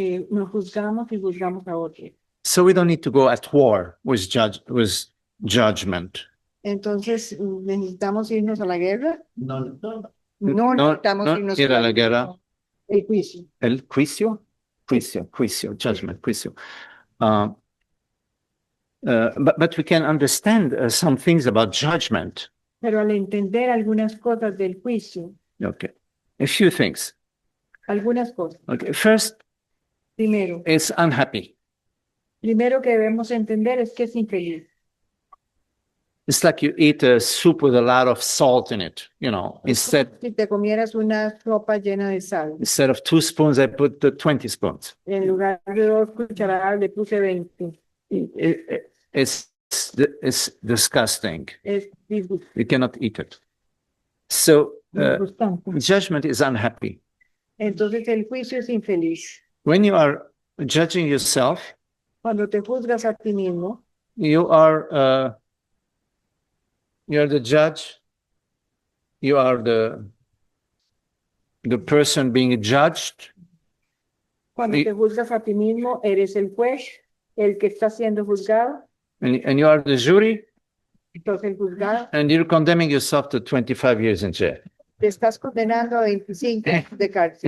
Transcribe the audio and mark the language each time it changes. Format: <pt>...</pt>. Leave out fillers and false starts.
<es>nos juzgamos y juzgamos a otros.</es> <en>So we don't need to go at war with judgment.</en> <es>Entonces, ¿necesitamos irnos a la guerra? No, No necesitamos no irnos ir a la guerra. El juicio. El juicio, judgment, juicio.</es> <en>But we can understand some things about judgment.</en> <es>Pero al entender algunas cosas del juicio,</es> <en>Okay, a few things.</en> <es>algunas cosas.</es> <en>Okay, first,</en> <es>Primero</es> <en>it's unhappy.</en> <es>que debemos entender es que es infeliz.</es> <en>It's like you eat a soup with a lot of salt in it, Instead</en> <es>Si te comieras una sopa llena de sal,</es> <en>of 2 spoons, I put the 20 spoons.</en> <es>en lugar de 2 cucharadas le puse 20.</es> <en>It's disgusting.</en> <es>Es</es> <en>You cannot eat it. So</en> <es>disgustante.</es> <en>judgment is unhappy.</en> <es>Entonces el juicio es infeliz.</es> <en>When you are judging yourself,</en> <es>Cuando te juzgas a ti mismo,</es> <en>you're the judge. You are the person being judged.</en> <es>cuando te juzgas a ti mismo, eres el juez, el que está siendo juzgado,</es> <en>And you are the jury,</en> <es>entonces el juzgado,</es> <en>and you're condemning yourself to 25 years in jail.</en> <es>te estás condenando a 25 años de cárcel.</es>